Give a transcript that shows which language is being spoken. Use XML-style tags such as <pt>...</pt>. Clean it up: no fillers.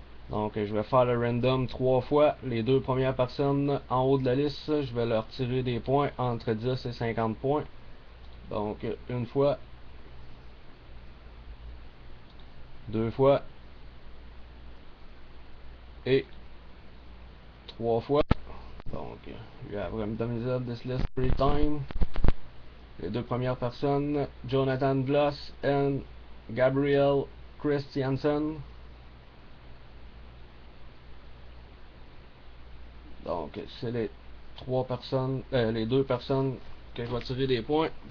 <fr>Donc je vais faire le random 3 fois. Les deux premières personnes en haut de la liste, je vais leur tirer des points entre 10 et 50 points. Donc une fois, deux fois et 3 fois.</fr> <en>Donc you have randomized this list 3 times.</en> <fr>Les deux premières personnes, Jonathan Gloss et Gabriel Christiansen. Donc c'est les les deux personnes que je vais tirer des points.</fr>